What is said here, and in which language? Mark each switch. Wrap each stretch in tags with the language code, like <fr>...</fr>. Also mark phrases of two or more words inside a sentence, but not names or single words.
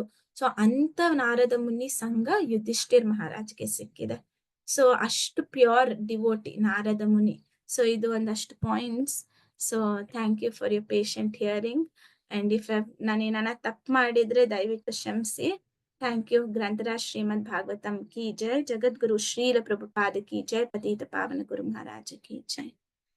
<kn>ಸೊ ಅಂತ ನಾರದ ಮುನಿ ಸಂಘ ಯುಧಿಷ್ಠಿರ್ ಮಹಾರಾಜ್ಗೆ ಸಿಕ್ಕಿದೆ. ಸೊ ಅಷ್ಟು</kn> <en>pure devotee</en> <kn>ನಾರದ ಮುನಿ. ಸೊ ಇದು ಒಂದಷ್ಟು ಪಾಯಿಂಟ್ಸ್. ಸೊ</kn> <en>thank you for your patient hearing. and if</en> <kn>ನಾನೇನ ತಪ್ಪು ಮಾಡಿದ್ರೆ ದಯವಿಟ್ಟು ಕ್ಷಮಿಸಿ.</kn> <en>Thank you.</en> <hi>ग्रंथराज श्रीमद् भागवतम की जय। जगत गुरु श्रील प्रभुपाद की जय। पतित पावन गुरु महाराज की जय।</hi>